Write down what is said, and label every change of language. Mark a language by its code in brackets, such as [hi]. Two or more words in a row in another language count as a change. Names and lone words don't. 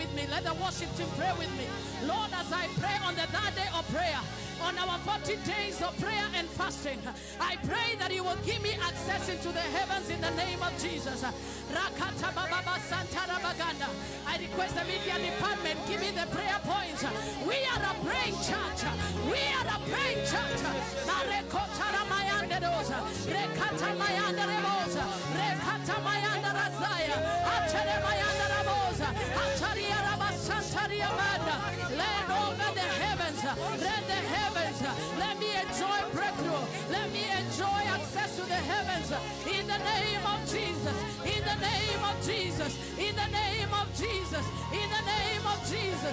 [en] Let the worship team pray with me. Lord, as I pray on the third day of prayer, on our 40 days of prayer and fasting. I pray that you will give me access into the heavens in the name of Jesus. Rakata Baba Santara Baganda. I request the media department, give me the prayer points. We are a praying church. We are a praying church. Marekotara Mayanda Rosa. Rekata Mayanda Remosa. Rekata Mayanda Razaya. Atere Mayanda Ramosa. Ataria Rabasantaria Manda. Land over the heavens. Let the heavens. Let me enjoy breakthrough. Let me enjoy access to the heavens. In the name of Jesus. In the name of Jesus. In the name of Jesus. In the name of Jesus.